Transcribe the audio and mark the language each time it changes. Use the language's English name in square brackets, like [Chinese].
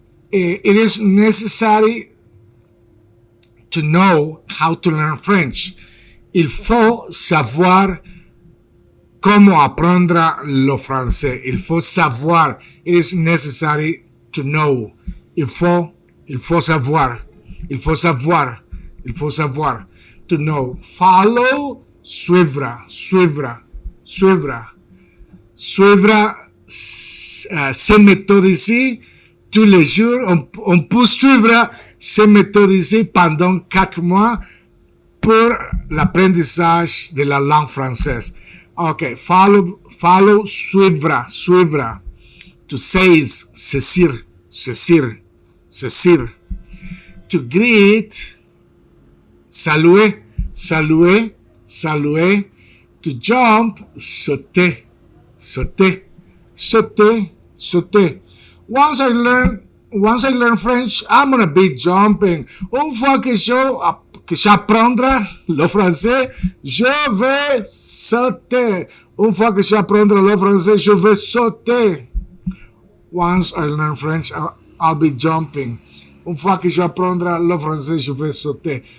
[English] It is necessary to know how to learn French. [French] Il faut savoir comment apprendre le français. Il faut savoir. [English] It is necessary to know. [French] Il faut savoir. Il faut savoir. Il faut savoir. [English] To know. [French] Follow, suivre, suivre, suivre. Suivre ces méthodes ici tous les jours. On peut suivre ces méthodes ici pendant 4 mois pour l'apprentissage de la langue française. Ok, follow, suivre, suivre. [English] To seize, [French] saisir, saisir, saisir. [English] To greet, [French] saluer, saluer, saluer. [English] To jump, [French] sauter, sauter, sauter, sauter. [English] Once I learn French, I'm gonna be jumping. [French] Une fois que j'apprendrai le français, je vais sauter. Une fois que j'apprendrai le français, je vais sauter. [English] Once I learn French, I'll be jumping. [French] Une fois que j'apprendrai le français, je vais sauter.